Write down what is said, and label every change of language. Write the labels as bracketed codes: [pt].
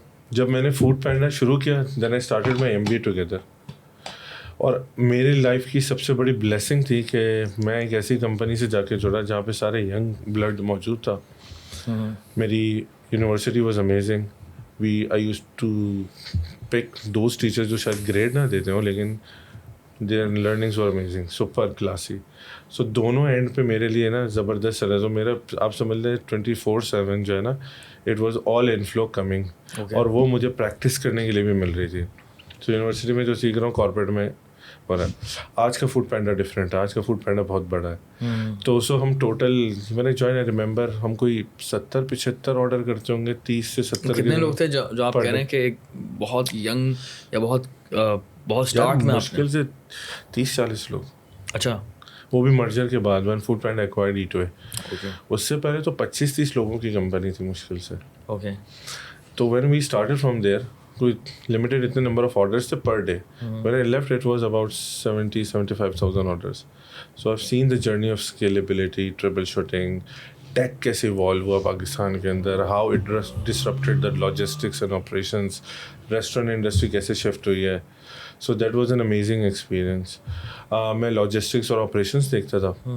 [ur] جب میں نے فوڈ پینڈا شروع کیا, [en] then I started my MBA together. [ur] اور میری لائف کی سب سے بڑی بلیسنگ تھی کہ میں ایک ایسی کمپنی سے جا کے جڑا جہاں پہ سارے ینگ بلڈ موجود تھا. میری university was amazing. [en] I used to pick those teachers [ur] جو شاید گریڈ نہ دیتے ہوں, لیکن [en] their learnings were amazing, super classy. [ur] So دونوں اینڈ پہ میرے لیے نا زبردست چلا. تو میرا آپ سمجھ لیں 24/7 جو ہے نا, [en] it was all inflow coming. [ur] اور وہ مجھے پریکٹس کرنے کے لیے بھی مل رہی تھی. تو یونیورسٹی میں جو سیکھ رہا ہوں کارپوریٹ میں, اور آج کا فوڈ پینڈا ڈفرینٹ ہے, آج کا فوڈ پینڈا بہت بڑا ہے. تو سو ہم ٹوٹل میں نے جوائن ریممبر ہم کوئی 70-75 آرڈر کرتے ہوں گے, 30 سے 70. کتنے لوگ تھے جو آپ کہہ رہے ہیں کہ ایک بہت ینگ یا بہت اسٹارٹ میں مشکل سے 30-40 لوگ. اچھا, وہ بھی مرجر کے بعد when food panda acquired at ہوئے. اس سے پہلے تو 25-30 لوگوں کی کمپنی تھی مشکل سے. اوکے. تو [en] when we started from there, [ur] کوئی لمیٹیڈ اتنے نمبر آف آرڈرس تھے per day. [en] when I left it was about 70,000-75,000 orders. so I've seen the journey of scalability, troubleshooting, [ur] ٹیک کیسے ایوالو ہوا پاکستان کے اندر, [en] how it disrupted the logistics and operations, [ur] restaurant industry کیسے shift ہوئی ہے. [en] So that was an amazing experience. [ur] میں logistics اور operations دیکھتا تھا.